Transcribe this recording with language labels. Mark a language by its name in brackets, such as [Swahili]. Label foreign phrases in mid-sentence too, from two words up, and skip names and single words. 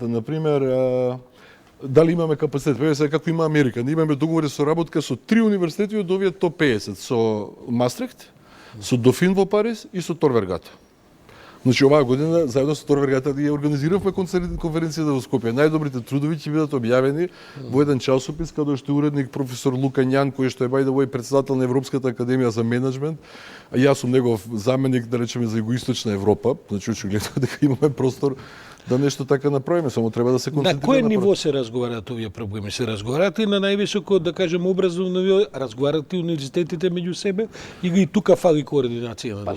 [Macedonian] Например, дали имаме капацитет? Сега како има Америка, ние имаме договори со работка со 3 универзитети од овие топ 50, со Мастрихт, со Дофин во Париз и со Тор Вергата. Значи оваа година заедно со Тор Вергата ја организиравме конференцијата во Скопје. Најдобрите трудови ќе бидат објавени во еден часопис каде што е уредник професор Лука Њан, кој што е [English] by the way [Macedonian] председател на Европската академија за менеджмент, а јас сум негов заменик, да речеме, за Југоисточна Европа. Значи очигледно дека имаме простор да нешто така направиме, само треба да се концентрираме. На кој ниво се разговараат овие проблеми? Се разговараат и на највисоко, да кажем, образовно ниво, разговараат и универзитетите меѓу себе или и тука фали координација на